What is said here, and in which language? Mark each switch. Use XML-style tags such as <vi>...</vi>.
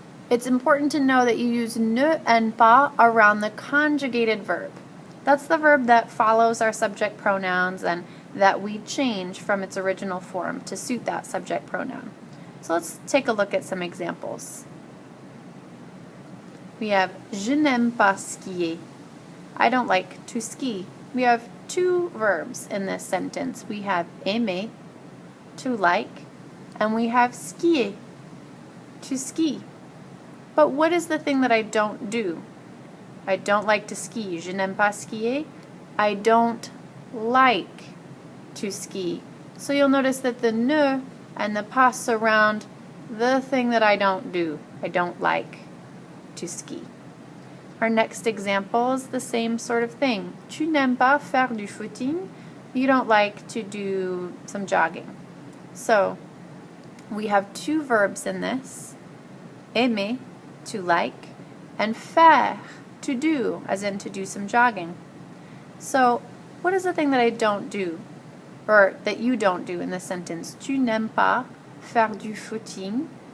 <en>It's important to know that you use ne and pas around the conjugated verb. That's the verb that follows our subject pronouns and that we change from its original form to suit that subject pronoun. So let's take a look at some examples. We have</en> <fr>je n'aime pas skier.</fr> <en>I don't like to ski. We have two verbs in this sentence. We have aimer, to like, and we have skier, to ski. But what is the thing that I don't do? I don't like to ski.</en> <fr>Je n'aime pas skier.</fr> <en>I don't like to ski. So you'll notice that the ne and the pas surround the thing that I don't do. I don't like to ski. Our next example is the same sort of thing.</en> <fr>Tu n'aimes pas faire du footing.</fr> <en>You don't like to do some jogging. So we have two verbs in this. Aimer, to like, and faire, to do, as in to do some jogging. So what is the thing that I don't do, or that you don't do in this sentence?</en> <fr>Tu n'aimes pas faire du footing.</fr>